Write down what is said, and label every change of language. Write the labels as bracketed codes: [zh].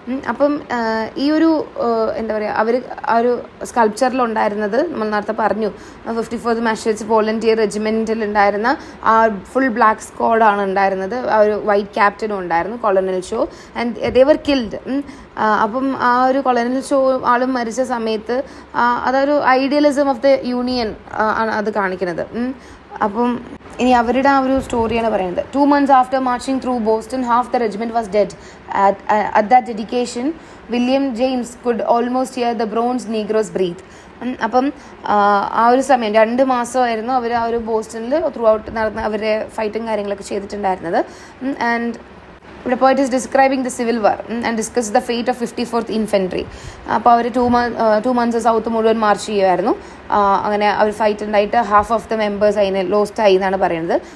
[ml] അപ്പം ഈ ഒരു എന്താ പറയുക അവർ ആ ഒരു സ്കൾപ്ചറിലുണ്ടായിരുന്നത് നമ്മൾ നേരത്തെ പറഞ്ഞു 54th മാഷറ്റ്സ് വോളണ്ടിയർ റെജിമെൻറ്റിൽ ഉണ്ടായിരുന്ന ആ ഫുൾ ബ്ലാക്ക് സ്ക്വാഡാണ് ഉണ്ടായിരുന്നത്. ആ ഒരു വൈറ്റ് ക്യാപ്റ്റനും ഉണ്ടായിരുന്നു, colonial show. [en] And they were killed. [ml] അപ്പം ആ ഒരു കൊളോണൽ ഷോ ആളും മരിച്ച സമയത്ത് അതൊരു [en] idealism of the union [ml] ആണ് അത് കാണിക്കുന്നത്. അപ്പം ഇനി അവരുടെ ആ ഒരു സ്റ്റോറിയാണ് പറയുന്നത്. [en] 2 months after marching through Boston, half the regiment was dead. At that dedication, William James could almost hear the bronze Negroes breathe. [ml] അപ്പം ആ ഒരു സമയം 2 മാസമായിരുന്നു അവർ ആ ഒരു ബോസ്റ്റണിൽ ത്രൂ ഔട്ട് നടന്ന അവരുടെ ഫൈറ്റും കാര്യങ്ങളൊക്കെ ചെയ്തിട്ടുണ്ടായിരുന്നത്. [en] And ഇവിടെ പോയിട്ട് is describing the civil war and discuss the fate of 54th infantry. [ml] അപ്പോൾ അവർ 2 months സൗത്ത് മുഴുവൻ മാർച്ച് ചെയ്യുമായിരുന്നു. അങ്ങനെ അവർ ഫൈറ്റ് ഉണ്ടായിട്ട് [en] half of the members [ml] അതിന് ലോസ്റ്റ് ആയി എന്നാണ് പറയുന്നത്.